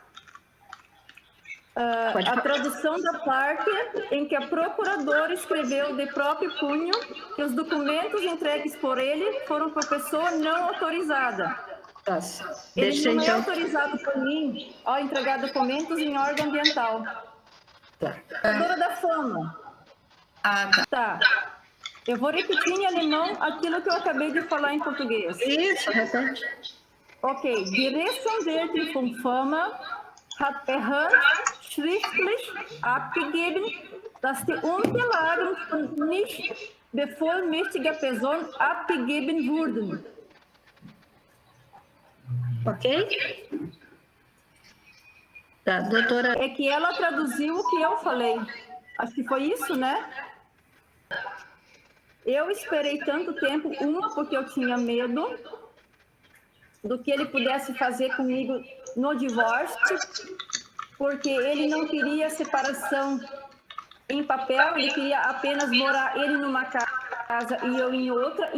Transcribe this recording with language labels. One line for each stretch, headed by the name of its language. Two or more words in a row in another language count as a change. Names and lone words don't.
Portuguese: A tradução da parte em que a procuradora escreveu de próprio punho que os documentos entregues por ele foram por pessoa não autorizada. Nossa. Ele não é autorizado por mim a entregar documentos em órgão ambiental. Tá. Procuradora da FAMA. Tá. Eu vou repetir em alemão aquilo que eu acabei de falar em português. Isso, repete. Okay.
German: Die Rechtsanwältin von FAMA hat per Hand schriftlich abgegeben, dass die Unterlagen von nicht bevollmächtiger Person abgegeben wurden.
Portuguese: Ok? Tá, doutora. É que ela traduziu o que eu falei. Acho que foi isso, né? Eu esperei tanto tempo, porque eu tinha medo do que ele pudesse fazer comigo no divórcio, porque ele não queria separação em papel, ele queria apenas morar ele numa casa e eu em outra.